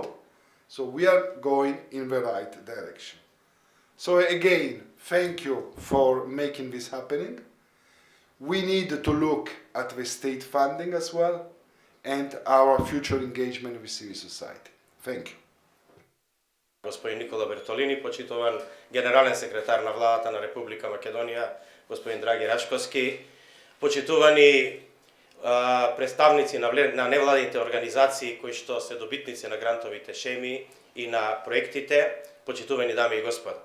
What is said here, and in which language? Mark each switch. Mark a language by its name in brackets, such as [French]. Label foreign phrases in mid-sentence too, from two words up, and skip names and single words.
[English] So we are going in the right direction. So again, thank you for making this happening. We need to look at the state funding as well and our future engagement with civil society. Thank you. [Macedonian] Господин Никола Бертолини, почитуван генерален секретар на владата на Република Македонија, господин Драги Рачковски, почитувани представници на невладините организации кои што се добитници на грантовите шеми и на проектите, почитувани дами и господа.